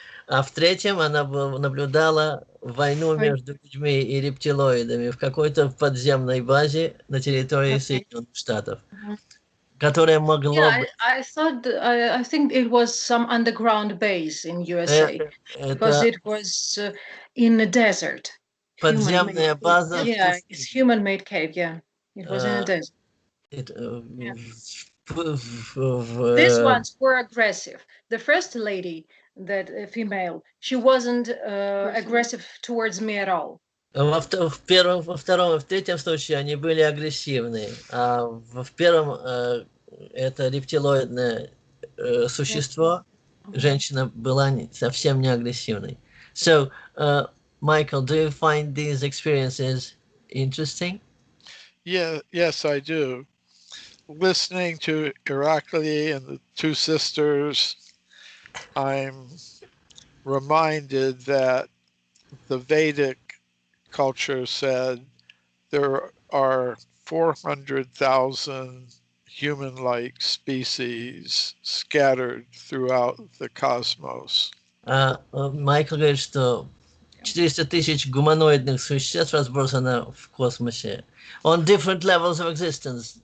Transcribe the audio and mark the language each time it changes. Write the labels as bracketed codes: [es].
[ru] А в третьем она наблюдала войну между людьми и рептилоидами в какой-то подземной базе на территории Соединенных Штатов, которая могла быть... [en] I think it was some underground base in USA, because it was in a desert. [ru] Подземная база. [en] Yeah, it's human-made cave, yeah. It was in a desert. These ones were aggressive. The first lady, that female, she wasn't aggressive towards me at all. [ru] Во втором и в третьем случае они были агрессивны, а в первом это рептилоидное существо, женщина была совсем не агрессивной. [en] So, Michael, do you find these experiences interesting? Yeah, yes, I do. Listening to Irakli and the two sisters, I'm reminded that the Vedic culture said there are 400,000 human-like species scattered throughout the cosmos. [ru] Майкл говорит, что 400 тысяч гуманоидных существ разбросано в космосе. [en] On different levels of existence.